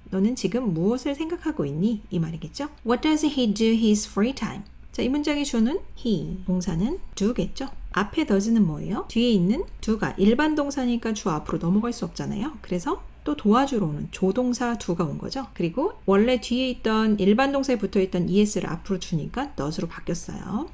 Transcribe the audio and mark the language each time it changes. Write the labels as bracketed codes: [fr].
[ko] 너는 지금 무엇을 생각하고 있니? 이 말이겠죠? [en] What does he do his free time? [ko] 자, 이 문장의 주어는 he, 동사는 do겠죠? 앞에 does는 뭐예요? 뒤에 있는 do가 일반 동사니까 주 앞으로 넘어갈 수 없잖아요. 그래서 또 도와주러 오는 조동사 do가 온 거죠. 그리고 원래 뒤에 있던 일반 동사에 붙어 있던 es를 앞으로 주니까 not으로 바뀌었어요.